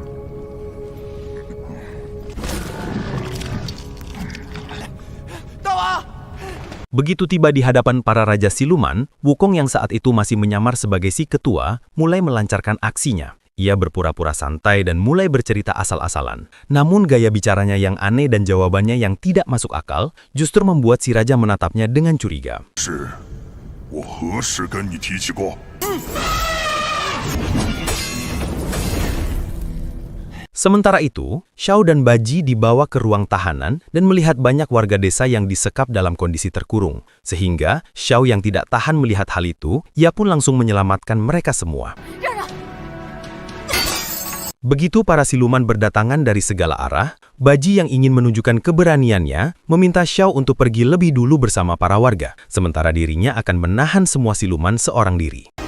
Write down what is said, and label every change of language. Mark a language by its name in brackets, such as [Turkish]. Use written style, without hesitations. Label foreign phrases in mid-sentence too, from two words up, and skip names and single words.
[Indonesian] Begitu tiba di hadapan para raja siluman, Wukong yang saat itu masih menyamar sebagai si ketua, mulai melancarkan aksinya. Ia berpura-pura santai dan mulai bercerita asal-asalan. Namun gaya bicaranya yang aneh dan jawabannya yang tidak masuk akal, justru membuat si raja menatapnya dengan curiga. [Chinese] 是，我何时跟你提起过？ [Indonesian] Sementara itu, Xiao dan Baji dibawa ke ruang tahanan dan melihat banyak warga desa yang disekap dalam kondisi terkurung. Sehingga, Xiao yang tidak tahan melihat hal itu, ia pun langsung menyelamatkan mereka semua. Begitu para siluman berdatangan dari segala arah, Baji yang ingin menunjukkan keberaniannya, meminta Xiao untuk pergi lebih dulu bersama para warga, sementara dirinya akan menahan semua siluman seorang diri.